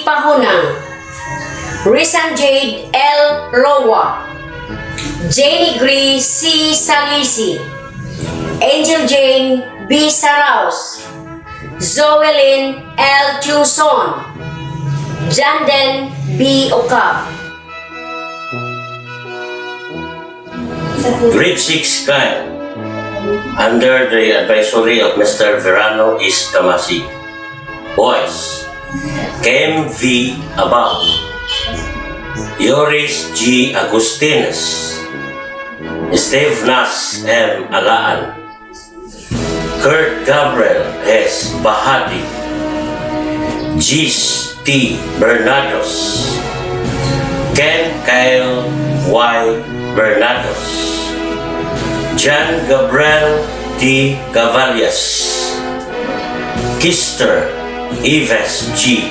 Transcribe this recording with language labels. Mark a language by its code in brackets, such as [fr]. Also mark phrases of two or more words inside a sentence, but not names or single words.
[en] Pahunang, Risan Jade L. Rowa, Jenny Gree C. Salisi, Angel Jane B. Saraus, Zoelin L. Chungson, Janden B. Okap. Grade 6 Kyle, under the advisory of Mr. Verano is Tamasi. Boys, Kem V. Abao, Yoris G. Agustines, Steve Nas M. Alaan, Kurt Gabriel S. Bahati, Gis T. Bernados, Ken Kyle Y. Bernados, John Gabriel D. Cavallas, Kister Ives G.